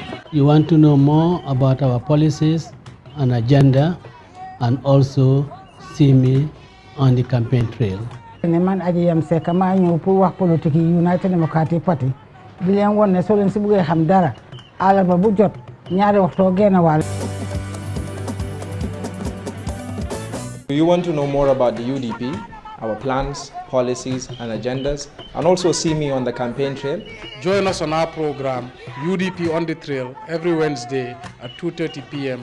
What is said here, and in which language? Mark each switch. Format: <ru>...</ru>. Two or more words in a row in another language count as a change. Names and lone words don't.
<en>You want to know more about our policies and agenda, and also see me on the campaign trail.</en> <wo>Man aji yam seka ma ñew pour wax politique United Democratic Party di leen won ne so leen si bëggee xam dara àllarba bu jot ñaari waxtoo genn wàll.</wo> <en>Do you want to know more about the UDP, our plans, policies and agendas, and also see me on the campaign trail? Join us on our program, UDP on the Trail, every Wednesday at 2:30 p.m.</en>